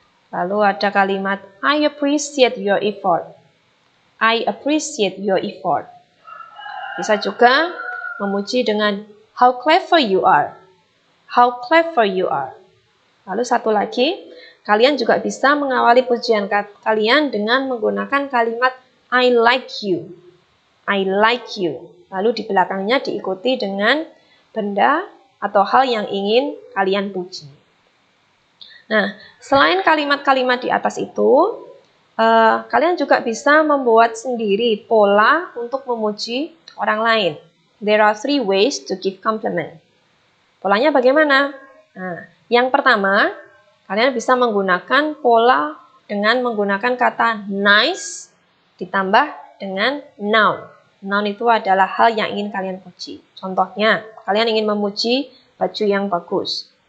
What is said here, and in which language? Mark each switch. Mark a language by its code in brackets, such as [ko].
[id] Lalu ada kalimat [en] I appreciate your effort. I appreciate your effort. [id] Bisa juga memuji dengan [en] how clever you are. How clever you are. [id] Lalu satu lagi, kalian juga bisa mengawali pujian kalian dengan menggunakan kalimat [en] I like you. I like you. [id] Lalu di belakangnya diikuti dengan benda atau hal yang ingin kalian puji. Nah, selain kalimat-kalimat di atas itu, kalian juga bisa membuat sendiri pola untuk memuji orang lain. [en] There are 3 ways to give compliment. [id] Polanya bagaimana? Nah, yang pertama, kalian bisa menggunakan pola dengan menggunakan kata nice ditambah dengan noun. Noun itu adalah hal yang ingin kalian puji. Contohnya, kalian ingin memuji baju yang bagus.